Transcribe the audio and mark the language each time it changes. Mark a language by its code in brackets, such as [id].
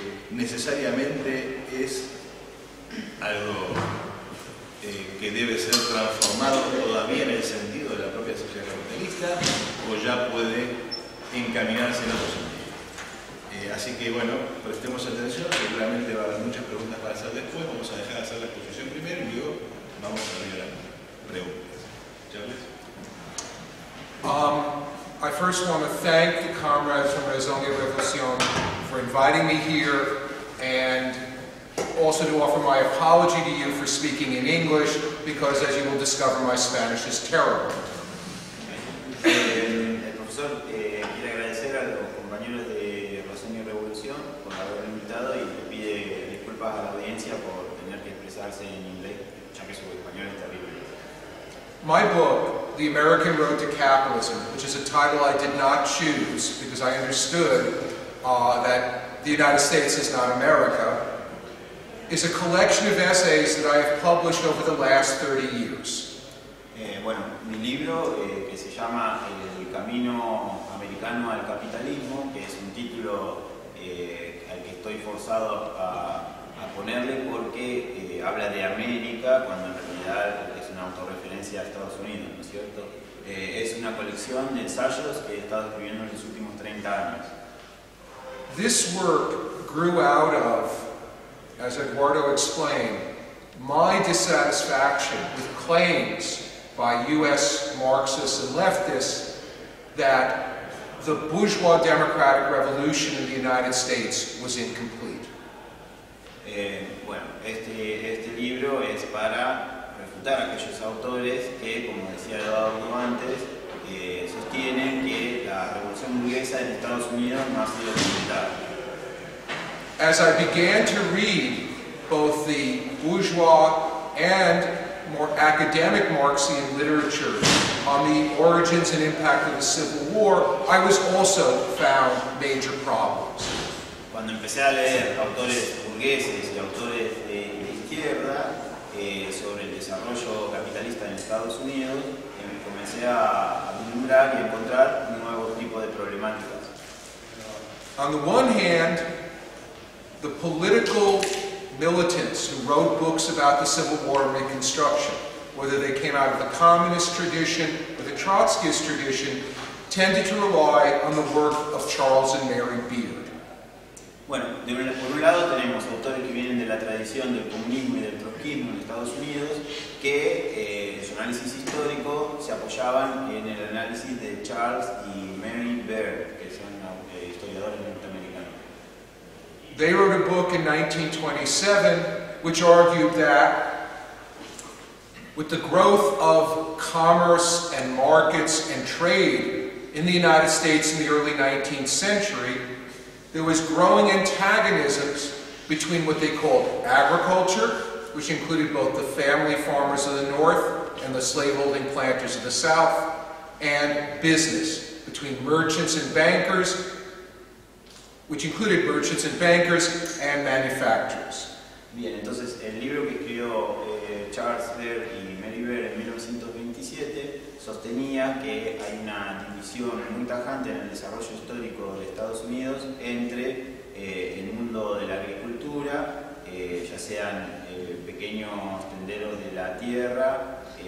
[es] ¿Necesariamente es algo que debe ser transformado todavía en el sentido de la propia sociedad capitalista o ya puede encaminarse en otro sentido? Así que bueno, prestemos atención, seguramente va a haber muchas preguntas para hacer después, vamos a dejar de hacer la exposición primero y luego vamos a abrir las preguntas. Charles. [en] I first want to thank the comrades from Raison et Révolution for inviting me here and also to offer my apology to you for speaking in English because, as you will discover, my Spanish is terrible. [es] El profesor quiere agradecer a los compañeros de Raison y Revolución por haberme invitado y le pide disculpas a la audiencia por tener que expresarse en inglés, ya que su español es terrible. [en] My book, The American Road to Capitalism, which is a title I did not choose because I understood that the United States is not America, is a collection of essays that I have published over the last 30 years. [es] Bueno, mi libro que se llama El Camino Americano al Capitalismo, que es un título al que estoy forzado a ponerle porque habla de América cuando en realidad es una autorreferencia a Estados Unidos, ¿no es cierto? Es una colección de ensayos que he estado escribiendo en los últimos 30 años. [en] This work grew out of, as Eduardo explained, my dissatisfaction with claims by US Marxists and leftists that the bourgeois democratic revolution in the United States was incomplete. [es] Bueno, este libro es para refutar a aquellos autores que, como decía Eduardo antes, sostienen que la revolución burguesa en Estados Unidos no ha sido completada. [en] As I began to read both the bourgeois and more academic Marxian literature on the origins and impact of the Civil War, I was also found major problems. [es] Cuando empecé a leer autores burgueses y autores de izquierda sobre el desarrollo capitalista en Estados Unidos, comencé a vislumbrar y a encontrar un nuevo tipo de problemáticas. [en] On the one hand, the political militants who wrote books about the Civil War and Reconstruction, whether they came out of the communist tradition or the Trotskyist tradition, tended to rely on the work of Charles and Mary Beard. [es] Bueno, por un lado tenemos autores que vienen de la tradición del comunismo y del trotskismo en Estados Unidos que en su análisis histórico se apoyaban en el análisis de Charles y Mary Beard, que son historiadores norteamericanos. [en] They wrote a book in 1927 which argued that with the growth of commerce and markets and trade in the United States in the early 19th century, there was growing antagonisms between what they called agriculture, which included both the family farmers of the North and the slaveholding planters of the South, and business, between merchants and bankers, which included merchants and bankers and manufacturers. [es] Bien, entonces el libro que escribió Charles Beard y Mary Beard en 1927 sostenía que hay una división muy tajante en el desarrollo histórico de Estados Unidos entre el mundo de la agricultura, ya sean pequeños tenderos de la tierra,